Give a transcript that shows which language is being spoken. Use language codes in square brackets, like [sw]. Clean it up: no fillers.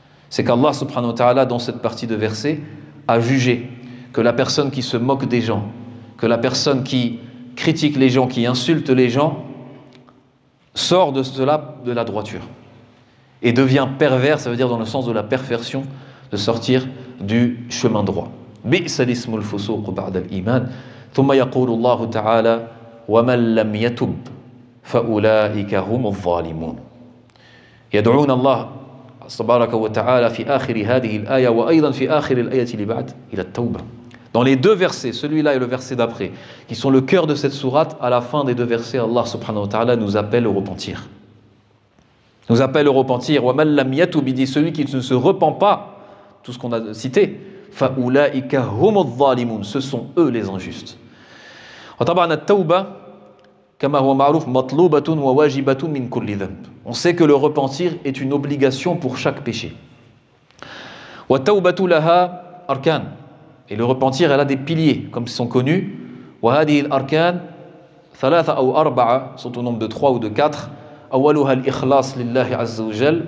[fr] C'est qu'Allah subhanahu wa ta'ala dans cette partie de verset a jugé que la personne qui se moque des gens, que la personne qui critique les gens, qui insulte les gens, sort de cela de la droiture et devient pervers, ça veut dire dans le sens de la perversion, de sortir du chemin droit. [ar] بئس الاسم الفسوق بعد الإيمان ثم يقول الله تعالى ومن لم يتب فأولئك هم الظالمون. يدعون الله تبارك وتعالى في آخر هذه الآية وأيضا في آخر الآية اللي بعد إلى التوبة. [fr] Dans les deux versets, celui-là et le verset d'après, qui sont le cœur de cette sourate, à la fin des deux versets, Allah subhanahu wa ta'ala nous appelle au repentir. Nous appelle au repentir. [ar] وَمَنْ لَمْ يَتُبْ, [fr] il dit celui qui ne se repent pas, tout ce qu'on a cité, [ar] فَأُولَٰئِكَ هُمُ الظَّالِمُونَ, [fr] ce sont eux les injustes. [ar] وطبعا التوبة كما هو معروف مطلوبة وواجبة من كل ذنب. [fr] On sait que le repentir est une obligation pour chaque péché. [ar] وَالتَّوْبَةُ لَهَا أَرْكَانٌ. [fr] Et le repentir, elle a des piliers, comme ils sont connus. [ar] وَهَذِهِ الْأَرْكَانِ ثَلَاثَ أَوْ أَرْبَعَ, [fr] sont au nombre de 3 ou de 4. [ar] أَوَّلُهَا الْإِخْلَاص لِلَّهِ عَزَّ وَجَلَّ.